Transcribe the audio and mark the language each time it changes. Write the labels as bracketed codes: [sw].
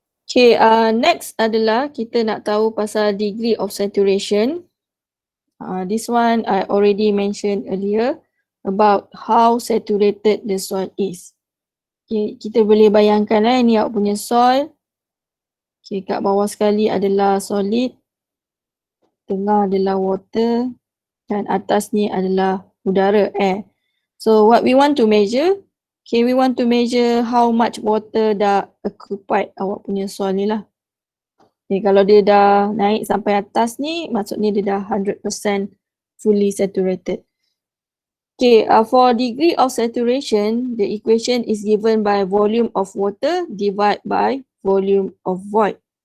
[ms] Okay, next adalah kita nak tahu pasal degree of saturation. [en] This one I already mentioned earlier about how saturated the soil is. [ms] Okay, kita boleh bayangkan ni awak punya soil. Okay, kat bawah sekali adalah solid, tengah adalah water dan atas ni adalah udara, air. [en] So what we want to measure, okay, we want to measure how much water dah occupied [ms] awak punya soil ni lah. Okay, kalau dia dah naik sampai atas ni, maksudnya dia dah 100% [en] fully saturated. Okay, for degree of saturation, the equation is given by volume of water divided by volume of void.